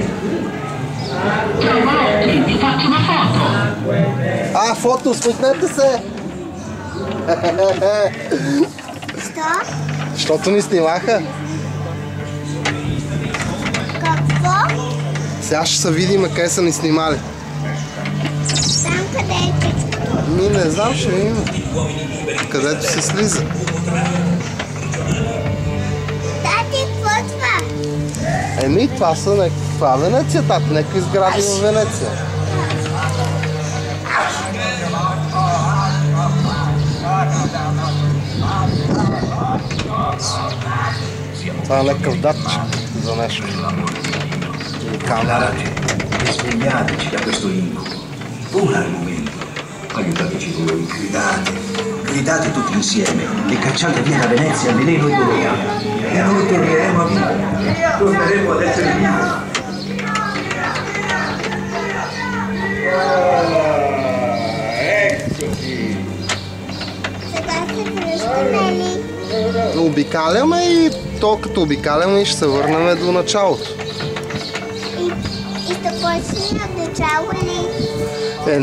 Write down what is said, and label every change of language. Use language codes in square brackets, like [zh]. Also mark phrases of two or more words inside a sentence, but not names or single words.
[it] Ciao Malotti, ti faccio una foto. [bg] Фото, усмихнете се! Що? Защото ни снимаха. Какво? Сега ще се видим къде са ни снимали. Там къде е чичкото? Не знам, ще видим. Където се слиза. Тати, какво това? Това са това е Венеция, тати. Някакви сгради в Венеция. Това е някакъв датчик за нещо. [it] Camera, risvegliateci da questo incubo. Ora è il momento. Aiutateci voi, gridate tutti insieme e cacciate via da Venezia il veleno e il dolore. E noi torneremo a vivere. Torneremo ad essere vivi. [bg] Сега се връщаме ли? Обикаляме и то като обикаляме ще се върнем до началото. И ще почнем от начало ли?